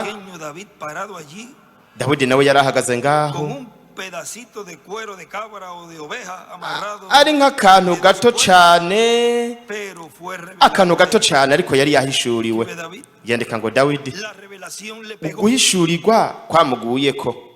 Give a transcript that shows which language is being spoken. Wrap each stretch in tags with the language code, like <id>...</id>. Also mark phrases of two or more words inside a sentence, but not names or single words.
<es>Pequeño David parado allí</es> <rn>Dawidi nawe yari ahagaze</rn> <es>con</es> <rn>ngaho</rn> <es>un pedacito de cuero de cabra o de oveja amarrado.</es> <rn>ari nk'akantu gato cyane</rn> <es>Pero fue revelado</es> <rn>akantu gato cyane ariko yari yahishuriwe</rn> <es>de David.</es> <rn>yandika ngo Dawidi</rn> <es>La revelación le pegó.</es> <rn>guhishurirwa kwamuguyeko</rn>